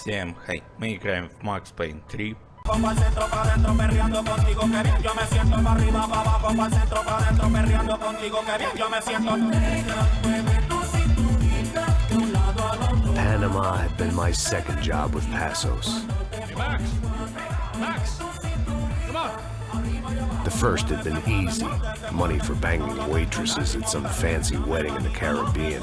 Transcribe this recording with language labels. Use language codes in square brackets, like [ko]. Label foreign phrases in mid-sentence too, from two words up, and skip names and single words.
[ru] Всем хай, мы играем в Max Payne 3. [es] Pa'l centro, pa' dentro, perreando contigo, que bien yo me siento. Pa' arriba, pa' abajo, pa'l centro, pa' dentro, perreando contigo, que bien yo me siento. [en] Panama had been my second job with Passos. Hey, Max! Max! Come on! The first had been easy. Money for banging waitresses at some fancy wedding in the Caribbean.